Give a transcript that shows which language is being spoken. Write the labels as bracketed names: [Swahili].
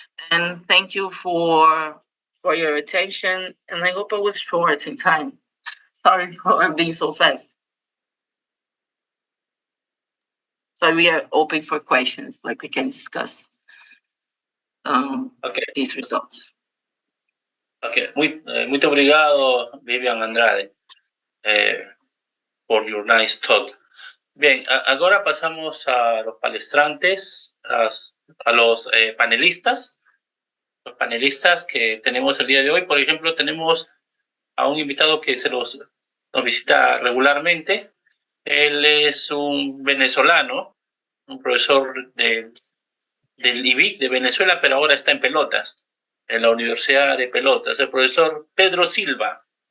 [English] And thank you for your attention. And I hope I was short in time. Sorry for being so fast. So we are open for questions, like we can discuss these results. Okay, [Portuguese] muito obrigado, [English] Vivian Andrade, por your nice talk. [Spanish] Bien, ahora pasamos a los palestrantes, a los panelistas. Los panelistas que tenemos el día de hoy. Por ejemplo, tenemos a un invitado que nos visita regularmente. Él es un venezolano, un profesor del IBIC de Venezuela, pero ahora está en Pelotas, en la Universidad de Pelotas, el profesor Pedro Silva.